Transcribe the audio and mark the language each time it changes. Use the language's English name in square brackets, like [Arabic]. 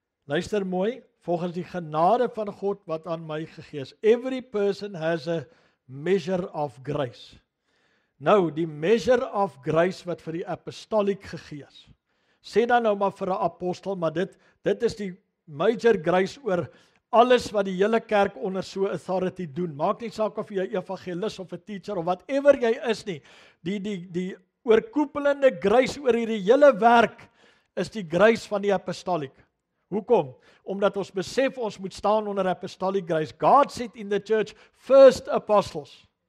[Afrikaans] Luister mooi, volgens die genade van God wat aan my gegee is. [English] Every person has a measure of grace. [Afrikaans] Nou, die [English] measure of grace [Afrikaans] wat vir die apostoliek gegee is. Sê dan nou maar vir 'n apostel, maar dit is die [English] major grace [Afrikaans] oor alles wat die hele kerk onder so authority doen. Maak nie saak of jy 'n evangelis of 'n teacher of whatever jy is nie. Die oorkoepelende grace oor hierdie hele werk is die grace van die apostoliek. Hoekom? Omdat ons besef ons moet staan onder [English] apostolic grace. God set in the church first apostles.